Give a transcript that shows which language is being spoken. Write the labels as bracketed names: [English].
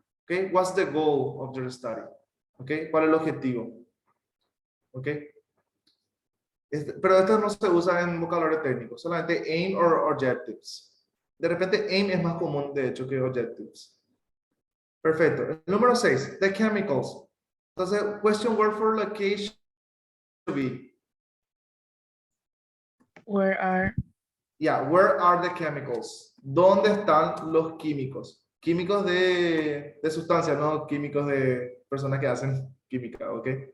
[English] Okay, what's the goal of your study? [Spanish] Okay, ¿cuál es el objetivo? Okay. Pero esto no se usa en vocabulario técnico, solamente [English] aim or objectives. [Spanish] De repente aim es más común, de hecho, que objectives. Perfecto. El número 6, [English] the chemicals. [Spanish] Entonces, [English] question word for location to be. where are Yeah, where are the chemicals? [Spanish] ¿Dónde están los químicos? Químicos de sustancias, no químicos de personas que hacen química, ¿ok?